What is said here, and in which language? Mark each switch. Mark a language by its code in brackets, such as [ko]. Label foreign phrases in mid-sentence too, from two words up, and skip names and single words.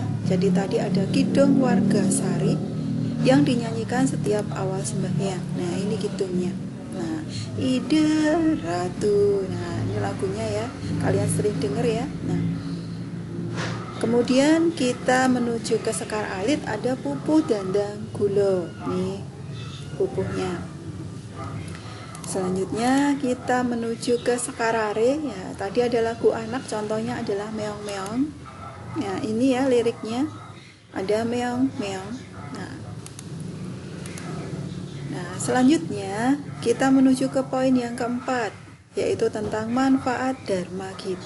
[id] Jadi tadi ada kidung warga sari yang dinyanyikan setiap awal sembahyang. Nah, ini kidungnya. Nah, Ida Ratu. Nah, ini lagunya ya. Kalian sering dengar ya. Nah, kemudian kita menuju ke sekar alit, ada pupuh dandang gula. Nih pupuhnya. Selanjutnya kita menuju ke sekar rare ya. Tadi ada lagu anak, contohnya adalah meong-meong. Ya, ini ya liriknya. Ada meong-meong. Nah, selanjutnya kita menuju ke poin yang keempat, yaitu tentang manfaat dharma kita.